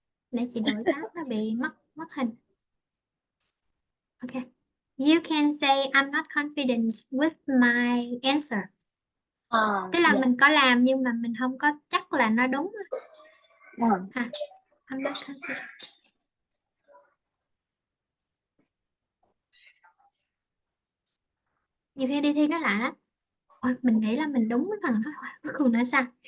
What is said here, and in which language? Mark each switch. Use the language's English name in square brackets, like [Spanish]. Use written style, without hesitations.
[Vietnamese] Để chị đổi tab nó bị mất hình. [English] Okay. You can say I'm not confident with my answer. [Vietnamese] Tức là mình có làm nhưng mà mình không có chắc là nó đúng. [English] I'm not confident. [Vietnamese] Nhiều khi đi thi nó lạ lắm. Ôi, mình nghĩ là mình đúng cái phần đó, cuối cùng nó sai.